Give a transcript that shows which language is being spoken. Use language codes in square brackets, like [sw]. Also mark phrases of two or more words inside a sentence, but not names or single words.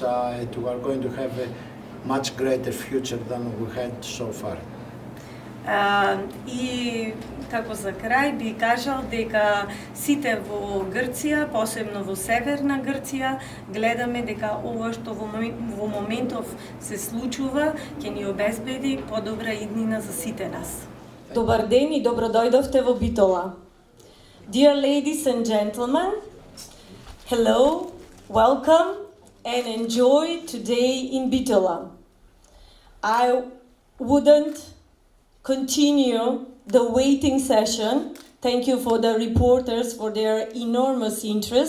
[en] We are going to have a much greater future than we had so far. [mk] И како за крај би кажал дека сите во Грција, посебно во Северна Грција, гледаме дека ова што во моментов се случува ќе ни обезбеди подобра иднина за сите нас. Добар ден и добро дојдовте во Битола. [en] Dear ladies and gentlemen, hello, welcome and enjoy today in Bitola. I wouldn't continue the waiting session. Thank you for the reporters for their enormous interest.